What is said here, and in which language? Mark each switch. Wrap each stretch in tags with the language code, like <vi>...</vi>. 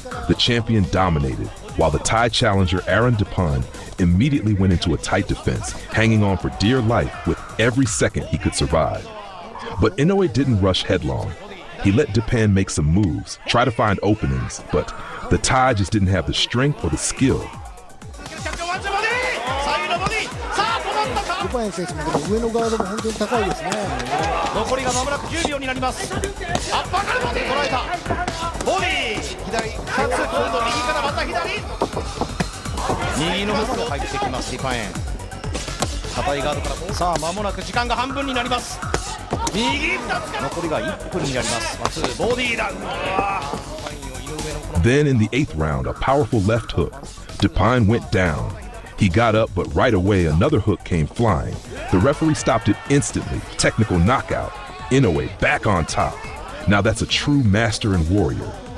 <en>The champion dominated, while the Thai challenger Aaron Dupont immediately went into a tight defense, hanging on for dear life with every second he could survive. But Inoue didn't rush headlong. He let Dupont make some moves, try to find openings, but the Thai just didn't have the strength or the skill.</en> <ja>デュパイン選手も上のガードも本当に高いですね。残りが間もなく10秒になります。アッパーからボディ捉えた。ボディ左2つ今度右からまた左。右のフックが入ってきますディパエン。硬いガードからさあ間もなく時間が半分になります。右2つ残りが1分になります。まずボディだ。</ja> <en>Then in the 8th round, a powerful left hook. Dupont went down. He got up, but right away another hook came flying. The referee stopped it instantly. Technical knockout. Inoue back on top. Now that's a true master and warrior.</en>